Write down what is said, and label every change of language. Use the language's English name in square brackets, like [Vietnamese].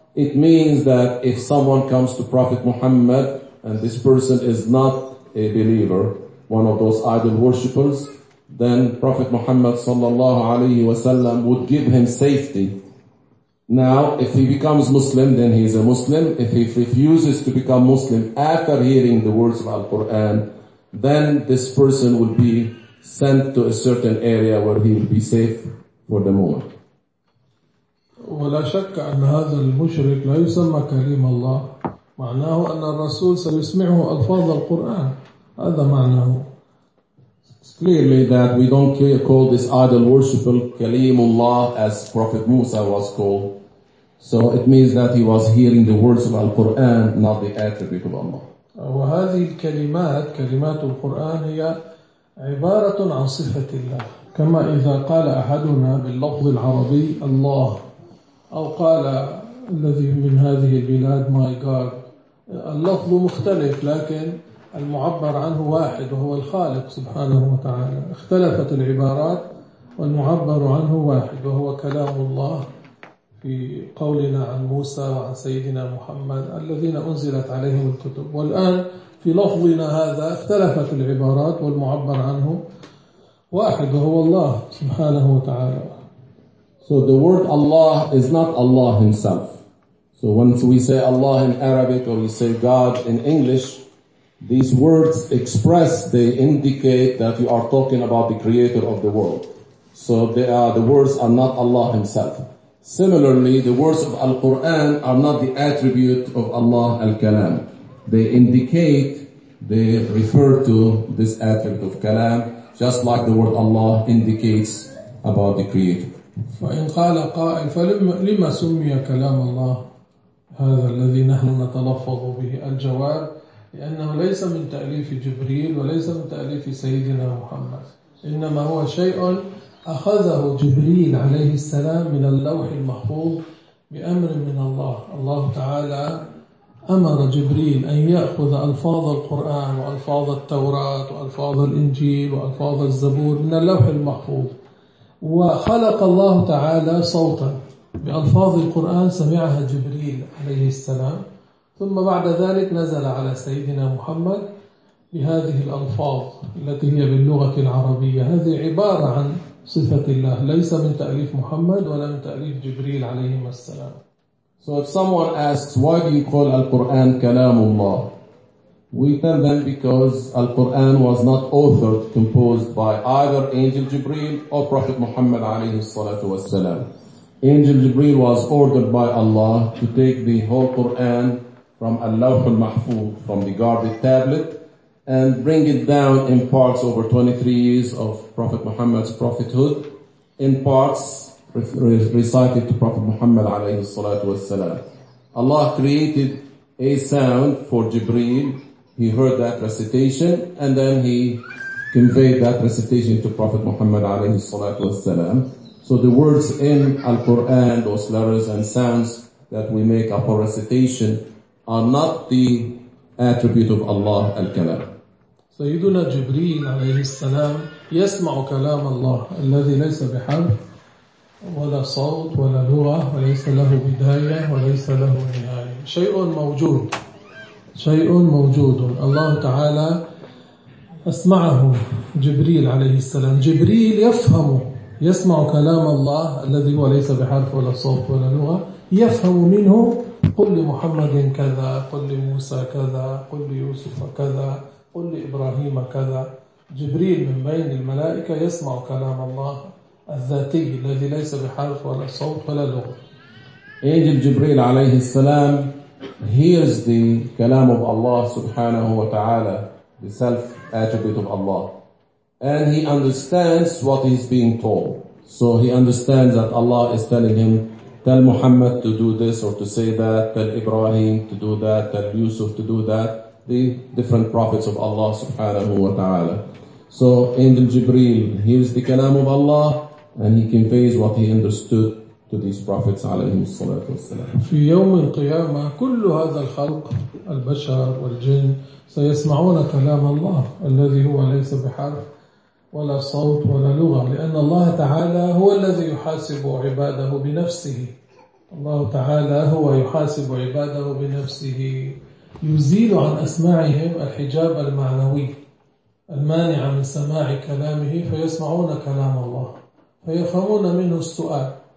[English] It means that if someone comes to Prophet Muhammad and this person is not a believer, one of those idol worshippers, then Prophet Muhammad [Arabic] sallallahu alayhi wa sallam [English] would give him safety. Now, if he becomes Muslim, then he is a Muslim. If he refuses to become Muslim after hearing the words of Al-Quran, then this person would be sent to a certain area where he will be safe for the moment. [Arabic] ولا شك أن هذا المشرك لا يسمى كريم الله معناه أن الرسول سيسمعه ألفاظ القرآن هذا معناه. [English] Clearly that we don't call this idol worshipper Kalimullah as Prophet Musa was called. So it means that he was hearing the words of Al-Quran, not the attribute of Allah. [Arabic] وهذه الكلمات كلمات القرآن هي عبارة عن صفة الله كما إذا قال أحدنا باللفظ العربي الله أو قال الذي من هذه البلاد [English] my God [Arabic] اللفظ مختلف لكن المعبر عنه واحد وهو الخالق سبحانه وتعالى اختلفت العبارات والمعبر عنه واحد وهو كلام الله في قولنا عن موسى وعن سيدنا محمد الذين أنزلت عليهم الكتب والآن في لفظنا هذا اختلفت العبارات والمعبر عنه واحد وهو الله سبحانه وتعالى. [English] So the word Allah is not Allah himself. So once we say Allah in Arabic or we say God in English, these words express, they indicate that you are talking about the creator of the world. So the words are not Allah himself. Similarly, the words of Al-Quran are not the attribute of Allah Al-Kalam. They indicate, they refer to this attribute of Kalam, just like the word Allah indicates about the Creator. [Arabic] فَإِنْ قَالَ قَائِلْ فَلِمَ سُمِّيَ كَلَامَ اللَّهِ هَذَا الَّذِي نَحْنُ نَتَلَفَّظُ بِهِ الْجَوَابِ لِأَنَّهُ لَيْسَ مِنْ تَأْلِيفِ جِبْرِيلِ وَلَيْسَ مِنْ تَأْلِيفِ سَيِّدِنَا مُحَمَّدِ إِنَّمَا هُوَ شَيْءٌ أخذه جبريل عليه السلام من اللوح المحفوظ بأمر من الله الله تعالى أمر جبريل أن يأخذ ألفاظ القرآن وألفاظ التوراة وألفاظ الإنجيل وألفاظ الزبور من اللوح المحفوظ وخلق الله تعالى صوتا بألفاظ القرآن سمعها جبريل عليه السلام ثم بعد ذلك نزل على سيدنا محمد بهذه الألفاظ التي هي باللغة العربية هذه عبارة عن صفة الله ليس من تأليف محمد ولا من تأليف جبريل عليه السلام. [English] So if someone asks why do you call Al-Quran [Arabic] كلام الله, [English] we tell them because Al-Quran was not authored, composed by either Angel Jibreel or Prophet Muhammad [Arabic] عليه الصلاة والسلام. [English] Angel Jibreel was ordered by Allah to take the whole Quran from Al-Lawh al-Mahfuz, from the guarded tablet, and bring it down in parts over 23 years of Prophet Muhammad's prophethood, in parts recited to Prophet Muhammad [Arabic] alayhi salatu wasalam. [English] Allah created a sound for Jibreel. He heard that recitation, and then he conveyed that recitation to Prophet Muhammad [Arabic] alayhi salatu wasalam. [English] So the words in Al-Quran, those letters and sounds that we make up for recitation, are not the attribute of Allah Al-Kalam. [Arabic] سيدنا جبريل عليه السلام يسمع كلام الله الذي ليس بحرف ولا صوت ولا لغة وليس له بداية وليس له نهاية شيء موجود شيء موجود الله تعالى أسمعه جبريل عليه السلام جبريل يفهم يسمع كلام الله الذي هو ليس بحرف ولا صوت ولا لغة يفهم منه قل لمحمد كذا قل لموسى كذا قل ليوسف كذا قل لإبراهيم كذا جبريل من بين الملائكة يسمع كلام الله الذاتي الذي ليس بحرف ولا صوت ولا لغة. [English] Angel جبريل [Arabic] عليه السلام [English] hears the كلام of Allah [Arabic] سبحانه وتعالى, [English] the self attribute of Allah, and he understands what he's being told. So he understands that Allah is telling him tell Muhammad to do this or to say that, tell Ibrahim to do that, tell Yusuf to do that, the different prophets of Allah [Arabic] subhanahu wa ta'ala. [English] So Angel Jibreel hears the kalam of Allah and he conveys what he understood to these prophets [Arabic] alayhim salatu wassalam. في يوم القيامة كل هذا الخلق البشر والجن سيسمعون كلام الله الذي هو ليس بحرف ولا صوت ولا لغة لأن الله تعالى هو الذي يحاسب عباده بنفسه. الله تعالى هو يحاسب عباده بنفسه يزيل عن أسماعهم الحجاب المعنوي المانع من سماع كلامه فيسمعون كلام الله فيفهمون منه السؤال